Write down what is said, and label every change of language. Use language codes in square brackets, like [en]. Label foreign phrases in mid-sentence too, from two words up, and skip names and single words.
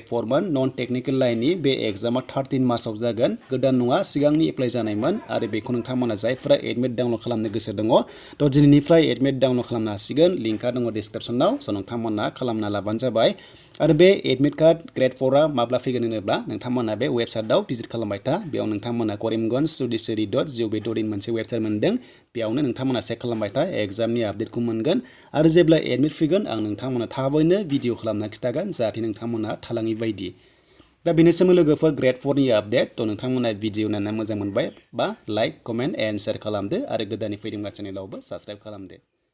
[brx] 4 मोन [en] non technical [brx] लाइननि बे एग्जामा 13 मार्चआव जागोन गोदान नङा सिगांनि एप्लाइ जानायमोन आरो बेखौ नोंथांमोना जायफ्रा [en] admit download [brx] खालामनो गोसो दङ तो दिनैनिफ्राय एडमिट डाउनलोड खालामनो हासिगोन लिंकआ दङ डिसक्रिप्शनाव स' नोंथांमोना खालामना लाबानो जाबाय आरो बे [en] admit card [brx] ग्रेड 4 आ माब्ला फैगोन होनोब्ला नोंथांमोना बे वेबसाइटआव भिजिट खालामबाय था बेयाव नोंथांमोना करिमगंज judiciary.gov.in मोनसे वेबसाइट मोनदों बेयावनो नोंथांमोना चेक खालामबाय था एग्जामनि आपडेटखौ मोनगोन आरो जेब्ला एडमिट फैगोन आं नोंथांमोना थाबैनो भिडिअ खालामना खिथागोन जाहाथे नोंथांमोना थालाङि बायदि दा बेनिसिम लोगोफोर ग्रेड 4 नि आपडेट तो नोंथांमोना भिडिअ नायना मोजां मोनबाय बा [en] like comment and share [brx] खालामदो आरो गोदानै फैदोंबा चेनेलावबो साबस्क्राइब खालामदो